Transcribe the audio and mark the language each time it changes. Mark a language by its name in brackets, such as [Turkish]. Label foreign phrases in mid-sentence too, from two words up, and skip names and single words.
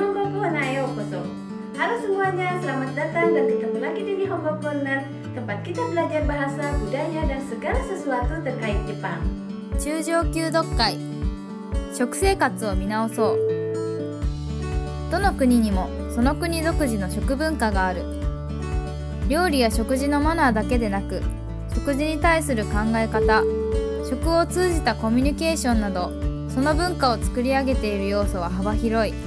[Japanese] 日本語なようこそ. [Indonesian] Halo semuanya, selamat datang dan ketemu lagi di Nihongo Corner, tempat kita belajar bahasa, budaya, dan segala sesuatu terkait Jepang. [Japanese] 中上級読解食生活を見直そう。どの国にもその国独自の食文化がある。料理や食事のマナーだけでなく、食事に対する考え方、食を通じたコミュニケーションなど、その文化を作り上げている要素は幅広い。